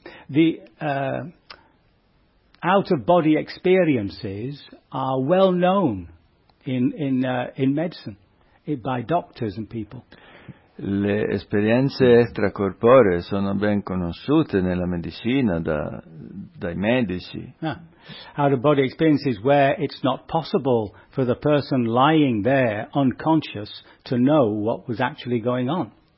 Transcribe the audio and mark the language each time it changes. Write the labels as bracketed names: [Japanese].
[English] The out of body experiences are well known in medicine by doctors and people. [Italian] Le esperienze extracorporee sono ben conosciute nella medicina dai medici. [English] Out of body experiences where it's not possible for the person lying there unconscious to know what was actually going on.